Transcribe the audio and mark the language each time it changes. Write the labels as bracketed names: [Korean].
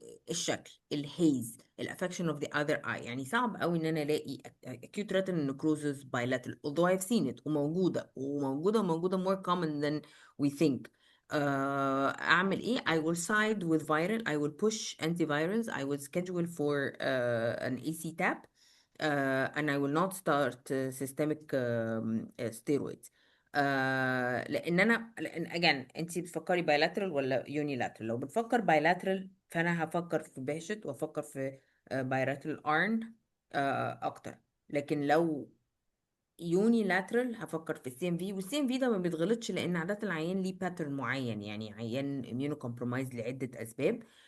[Arabic] الشكل، الهيز، الافكشن اوف ذا اذر اي، يعني صعب قوي ان انا الاقي [English] acute retinal necrosis bilateral although I've seen it [Arabic] وموجوده [English] more common than we think. [Arabic] اعمل ايه؟ [English] I will side with viral. I will push antivirals. I will schedule for an AC tap, and I will not start systemic steroids. [Arabic] لان again انت بتفكري bilateral ولا unilateral؟ لو بتفكر bilateral فانا هفكر في باشت وافكر في bilateral arn اكتر. لكن لو يونيلاترال هفكر في السي ام في، والسي ام في ده ما بيتغلطش لان عاده العيان ليه باترن معين، يعني عيان اميونو كومبرومايز لعده اسباب.